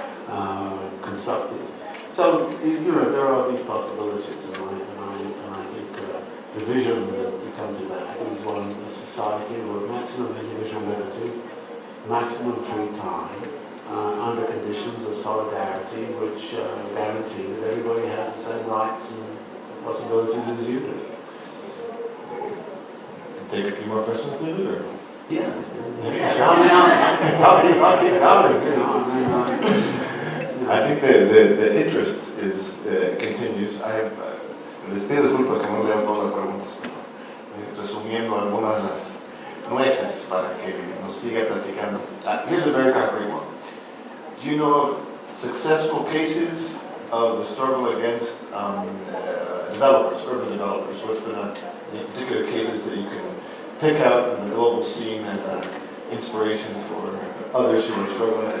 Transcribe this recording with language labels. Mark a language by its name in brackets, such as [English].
[English] constructed. So, there are these possibilities, and I think the vision that becomes of that is one of a society with maximum individual liberty, maximum free time, under conditions of solidarity which guarantee that everybody has the same rights and possibilities as you do. Take a few more questions, maybe, or? Yeah. I'll keep going, I think the interest is, continues. I have, [Spanish] les pido disculpas que no leo todas las preguntas, pero resumiendo algunas de las nueces para que nos siga platicando. [English] Here's a very concrete one. Do you know of successful cases of the struggle against developers, urban developers? What's been particular cases that you can pick out in the global scene as an inspiration for others who are struggling?